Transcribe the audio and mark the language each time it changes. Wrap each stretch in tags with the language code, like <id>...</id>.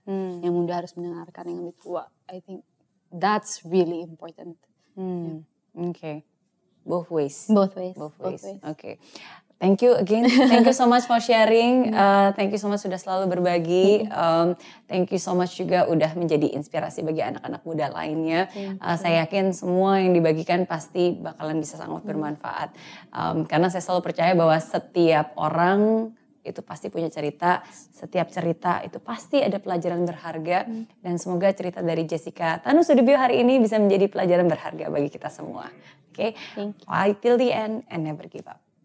<id>Yang muda harus mendengarkan yang lebih tua.</id> <en>I think that's really important. Okay, both ways. Both ways. Okay. Thank you again. Thank you so much for sharing. Thank you so much</en> <id>sudah selalu berbagi.</id> <en>Thank you so much</en> <id>juga udah menjadi inspirasi bagi anak-anak muda lainnya. Saya yakin semua yang dibagikan pasti bakalan bisa sangat bermanfaat. Karena saya selalu percaya bahwa setiap orang itu pasti punya cerita. Setiap cerita itu pasti ada pelajaran berharga. Dan semoga cerita dari Jessica Tanu Sudibyo hari ini bisa menjadi pelajaran berharga bagi kita semua.</id> <en>Okay? Fight till the end and never give up.</en>